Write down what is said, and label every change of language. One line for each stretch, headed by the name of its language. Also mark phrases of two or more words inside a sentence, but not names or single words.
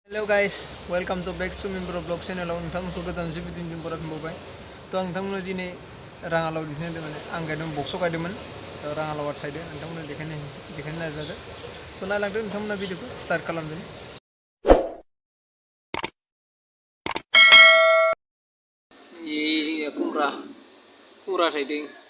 English: hello guys welcome to back to
Bodo: मेम्बर ब्लॉग चैनलाव नोंथांमोनखौ गोदानसे भिडिअनि बरायफिनबावबाय तो आं नोंथांमोननो दिनै राङालाव दिन्थिनो माने आं गायदों बक्सआव गायदोंमोन राङालावा थायदों नोंथांमोननो देखायनो नाजादों तो नायलांदो नोंथांमोना भिडिअखौ स्टार्ट खालामदो जोंनिया खुमब्रा थायदों